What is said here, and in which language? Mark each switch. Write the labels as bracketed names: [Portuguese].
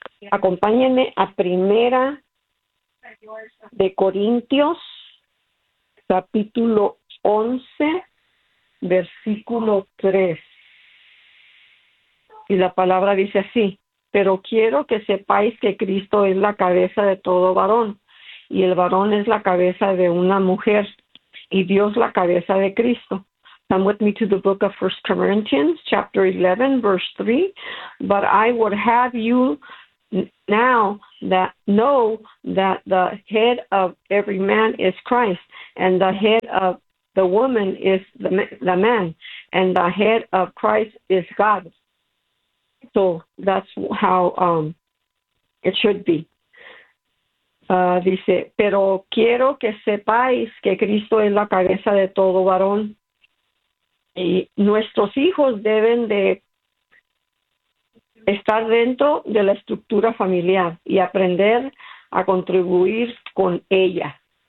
[Spanish] Acompáñenme a Primera de Corintios, capítulo 11, versículo 3. Y la palabra dice así: pero quiero que sepáis que Cristo es la cabeza de todo varón, y el varón es la cabeza de una mujer, y Dios la cabeza de Cristo. [English] Come with me to the book of 1 Corinthians, chapter 11, verse 3. But I would have you now that know that the head of every man is Christ, and the head of the woman is the man, and the head of Christ is God. So that's how it should be. [Spanish] Dice, pero quiero que sepáis que Cristo es la cabeza de todo varón. Y nuestros hijos deben de estar dentro de la estructura familiar y aprender a contribuir con ella.